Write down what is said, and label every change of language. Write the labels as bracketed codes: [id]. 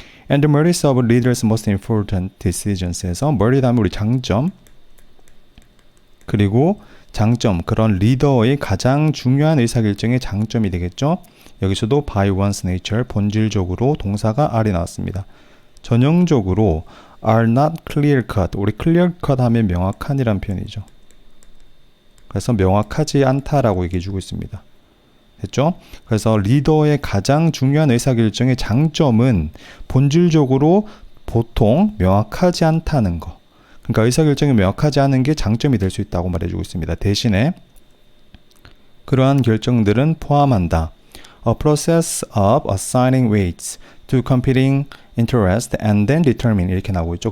[en] And the merits of leaders' most important decisions에서 [ko] merit 하면 우리 장점, 그리고 장점, 그런 리더의 가장 중요한 의사결정의 장점이 되겠죠. 여기서도 by one's nature, 본질적으로 동사가 are이 나왔습니다. 전형적으로 are not clear cut, 우리 clear cut 하면 명확한이란 표현이죠. 그래서 명확하지 않다라고 얘기해주고 있습니다. 됐죠? 그래서 리더의 가장 중요한 의사결정의 장점은 본질적으로 보통 명확하지 않다는 거. 그러니까 의사결정이 명확하지 않은 게 장점이 될 수 있다고 말해주고 있습니다. 대신에 그러한 결정들은 포함한다. [en] A process of assigning weights to competing interest and then determine, [ko] 이렇게 나오고 있죠.